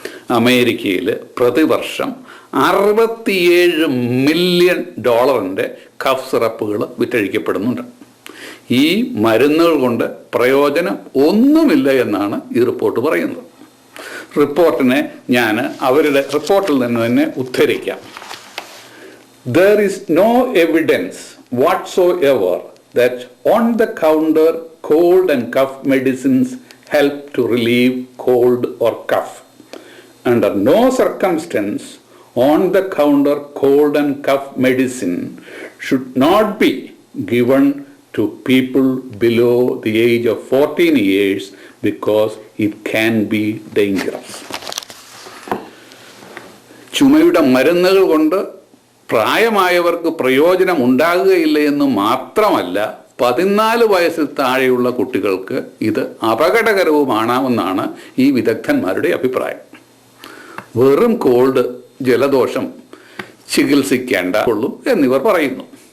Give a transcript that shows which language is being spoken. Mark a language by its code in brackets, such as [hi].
[ml] അമേരിക്കയിൽ പ്രതിവർഷം $67 million cough സിറപ്പുകൾ വിറ്റഴിക്കപ്പെടുന്നുണ്ട്. ഈ മരുന്നുകൾ കൊണ്ട് പ്രയോജനം ഒന്നുമില്ല എന്നാണ് ഈ റിപ്പോർട്ട് പറയുന്നത്. റിപ്പോർട്ടിനെ ഞാൻ അവരുടെ റിപ്പോർട്ടിൽ നിന്ന് തന്നെ ഉദ്ധരിക്കാം. [en] There is no evidence whatsoever that on-the-counter cold and cough medicines help to relieve cold or cough. Under no circumstance, on-the-counter cold and cough medicine should not be given to people below the age of 14 years because it can be dangerous. [ml] ചുമയുടെ മരുന്നുകൾ കൊണ്ട് പ്രായമായവർക്ക് പ്രയോജനം ഉണ്ടാകുകയില്ല എന്ന് മാത്രമല്ല, 14 വയസ്സിൽ താഴെയുള്ള കുട്ടികൾക്ക് ഇത് അപകടകരവുമാണെന്നാണ് ഈ വിദഗ്ധന്മാരുടെ അഭിപ്രായം. വെറും കോൾഡ്, ജലദോഷം ചികിത്സിക്കേണ്ട ഉള്ളൂ എന്നിവർ പറയുന്നു.